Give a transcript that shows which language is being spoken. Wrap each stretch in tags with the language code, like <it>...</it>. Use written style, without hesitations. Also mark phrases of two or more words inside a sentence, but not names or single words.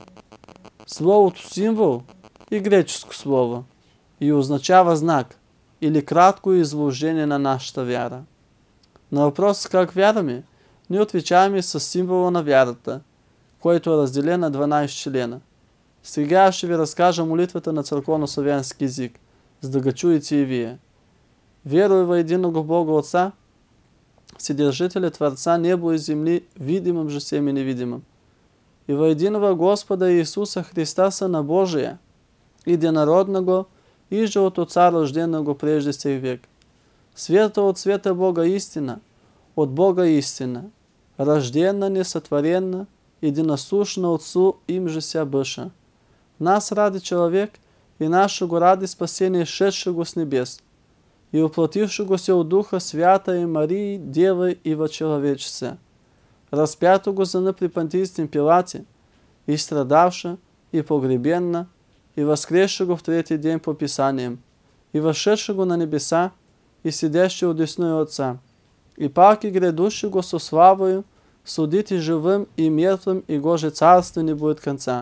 <bg>Словото символ е греческо слово и означава знак или кратко изложение на нашата вяра. На въпрос как вярваме, ние отвечаваме с символа на вярата, който е разделен на 12 члена. Сега ще ви разкажа молитвата на църковно-славянски език, за да го чуете и вие.</bg> <cu>Веруй во единого Бога Отца, Вседержителя Творца небо и земли, видимым же всем и невидимым, и во единого Господа Иисуса Христа, Сына Божия, единородного, иже от Отца рожденного прежде всех век, света от света Бога истина, от Бога истина, рожденна, несотворенна, единосущна Отцу им же ся быша. Нас ради человек и нашего ради спасения шедшего с небес, и уплотившего се от Духа Святой Марии, Девы и во человечеце, распятого за при Понтийском Пилате, и страдавша, и погребенна, и воскресшего в третий день по Писаниям, и вошедшего на небеса, и сидящего одесную Отца, и пак и грядущего со славою, судить и живым, и мертвым, и Гоже царство не будет конца.</cu>